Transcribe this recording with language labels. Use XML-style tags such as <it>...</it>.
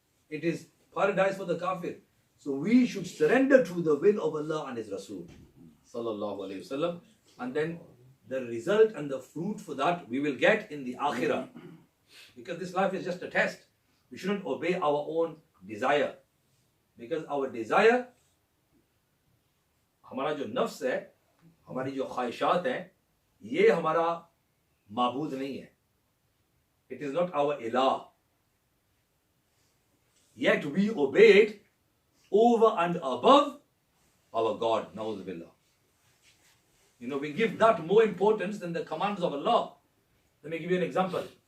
<en>It is paradise for the kafir. So we should surrender to the will of Allah and His Rasul sallallahu alayhi wasallam, and then the result and the fruit for that we will get in the akhirah. Because this life is just a test. We shouldn't obey our own desire. Because our desire,</en> <hi>हमारा जो नफ्स है, हमारी जो ख्वाहिशात हैं, ये हमारा माबूद नहीं है.</hi> <en>It is not our ilah. Yet we obey it over and above our God. Na'udhu billah. You know, we give that more importance than the commands of Allah. Let me give you an example.</en>